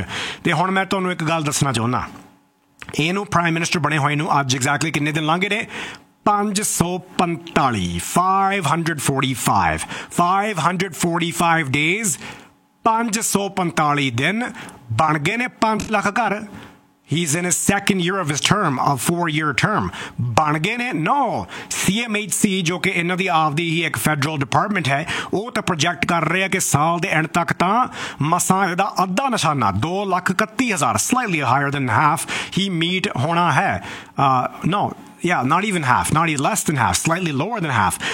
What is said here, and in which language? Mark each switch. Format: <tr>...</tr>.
<pa>ਅਤੇ ਹੁਣ ਮੈਂ ਤੁਹਾਨੂੰ ਇੱਕ ਗੱਲ ਦੱਸਣਾ ਚਾਹੁੰਦਾ, ਇਹਨੂੰ ਪ੍ਰਾਈਮ ਮਿਨਿਸਟਰ ਬਣੇ ਹੋਏ ਨੂੰ ਅੱਜ ਐਗਜੈਕਟਲੀ ਕਿੰਨੇ ਦਿਨ ਲੰਘੇ ਨੇ, 545 ਡੇਜ਼, 545 ਦਿਨ ਬਣ ਗਏ ਨੇ 500,000 ਘਰ।</pa> <en>He's in his second year of his term, a 4-year term.</en> <pa>ਬਣ ਗਏ ਨੇ? ਨੋ, CMHC ਜੋ ਕਿ ਇਹਨਾਂ ਦੀ ਆਪਦੀ ਹੀ ਇੱਕ ਫੈਡਰਲ ਡਿਪਾਰਟਮੈਂਟ ਹੈ, ਉਹ ਤਾਂ ਪ੍ਰੋਜੈਕਟ ਕਰ ਰਿਹਾ ਕਿ ਸਾਲ ਦੇ ਐਂਡ ਤੱਕ ਤਾਂ ਮਸਾਂ ਇਹਦਾ ਅੱਧਾ ਨਿਸ਼ਾਨਾ 231,000,</pa> <en>slightly higher than half</en> <pa>ਹੀ ਮੀਟ ਹੋਣਾ ਹੈ।</pa> <en>No, yeah, not even half, not ਈ less than half, slightly lower than half.</en>